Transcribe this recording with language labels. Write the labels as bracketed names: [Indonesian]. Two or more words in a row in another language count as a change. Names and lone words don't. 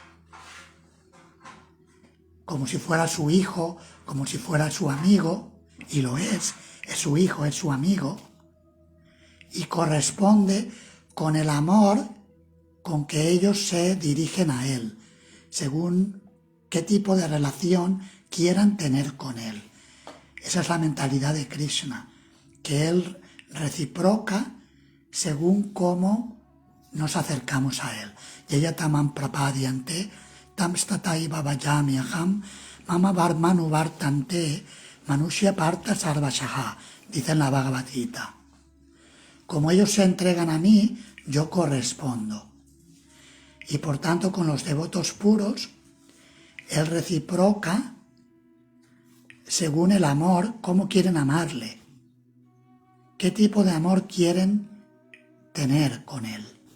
[Spanish] como si fuera su hijo, como si fuera su amigo, y lo es su hijo, es su amigo, y corresponde con el amor con que ellos se dirigen a Él, según qué tipo de relación quieran tener con Él. Esa es la mentalidad de Krishna, que Él reciproca según cómo nos acercamos a Él. [Sanskrit] यथा माम् प्रपद्यन्ते, तांस् तथैव भजाम्य् अहम्, मम वर्त्मानु वर्तन्ते, मनुष्याः पार्थ सर्वशः, [Spanish] dice en la Bhagavad Gita. Como ellos se entregan a mí, yo correspondo. Y por tanto, con los devotos puros, Él reciproca según el amor, cómo quieren amarle, qué tipo de amor quieren tener con Él,